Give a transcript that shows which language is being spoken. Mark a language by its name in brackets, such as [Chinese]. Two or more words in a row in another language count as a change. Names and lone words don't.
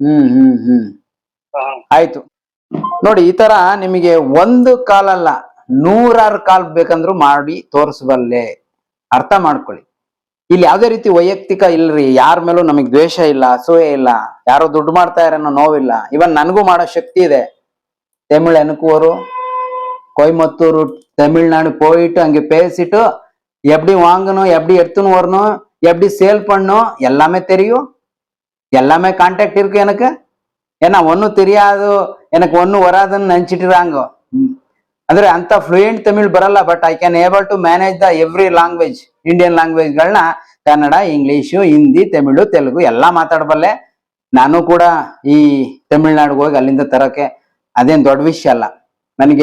[Kannada] ಆಯ್ತು ನೋಡಿ, ಈ ತರ ನಿಮಗೆ 1 ಕಾಲಲ್ಲ 106 ಕಾಲ್ ಬೇಕಂದ್ರು ಮಾಡಿ ತೋರಿಸಬಲ್ಲೆ. ಅರ್ಥ ಮಾಡ್ಕೊಳ್ಳಿ. ಇಲ್ಲಿ ಯಾವ್ದೇ ರೀತಿ ವೈಯಕ್ತಿಕ ಇಲ್ರಿ, ಯಾರ ಮೇಲೂ ನಮಗ್ ದ್ವೇಷ ಇಲ್ಲ, ಅಸೂಯೆ ಇಲ್ಲ, ಯಾರೋ ದುಡ್ಡು ಮಾಡ್ತಾ ಇರೋ ನೋವಿಲ್ಲ. ಇವನ್ ನನಗೂ ಮಾಡೋ ಶಕ್ತಿ ಇದೆ. ತಮಿಳ್ ಎನಕೂರು, ಕೊಯಮತ್ತೂರು, ತಮಿಳ್ನಾಡು [Tamil] போயிட்டு அங்கே பேசிட்டு எப்படி வாங்கணும், எப்படி எடுத்துன்னு வரணும், எப்படி சேல் பண்ணணும் எல்லாமே தெரியும். எல்லாமே கான்டாக்ட் இருக்கு எனக்கு. ஏன்னா ஒன்னும் தெரியாது, எனக்கு ஒன்னும் வராதுன்னு நினைச்சிட்டுறாங்க. [Kannada] ಅಂದ್ರೆ ಅಂತ ಫ್ಲೂಯೆಂಟ್ ತಮಿಳ್ ಬರಲ್ಲ, [English] but I can able to manage the every language. Indian languages [Kannada] ಕನ್ನಡ, ಇಂಗ್ಲಿಷು, ಹಿಂದಿ, ತಮಿಳು, ತೆಲುಗು ಎಲ್ಲ ಮಾತಾಡಬಲ್ಲೆ. ನಾನು ಕೂಡ ಈ ತಮಿಳ್ನಾಡಿಗೆ ಹೋಗಿ ಅಲ್ಲಿಂದ ತರಕ್ಕೆ ಅದೇನ್ ದೊಡ್ಡ ವಿಷಯ ಅಲ್ಲ ನನಗೆ.